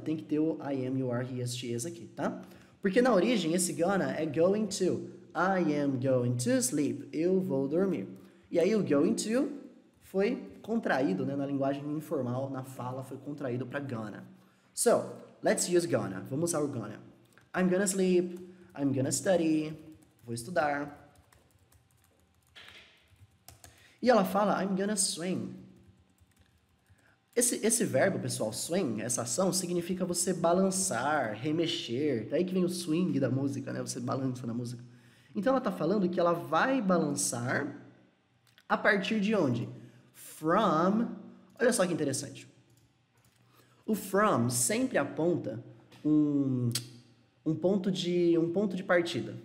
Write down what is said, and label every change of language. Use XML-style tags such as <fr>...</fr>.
<pt>Tem que ter o</pt> <en>I am, you are, he is, she is</en> <pt>aqui, tá? Porque na origem esse gonna é going to.</pt> <en>I am going to sleep.</en> <pt>Eu vou dormir. E aí o going to foi contraído, né? Na linguagem informal, na fala, foi contraído para gonna.</pt> <en>So, let's use gonna.</en> <pt>Vamos usar o gonna.</pt> <en>I'm gonna sleep. I'm gonna study.</en> <pt>Vou estudar. E ela fala,</pt> <en>I'm gonna swing.</en> <pt>Esse verbo, pessoal, swing, essa ação, significa você balançar, remexer. Daí que vem o swing da música, né? Você balança na música. Então ela está falando que ela vai balançar a partir de onde? From. Olha só que interessante. O from sempre aponta um ponto de partida.</pt>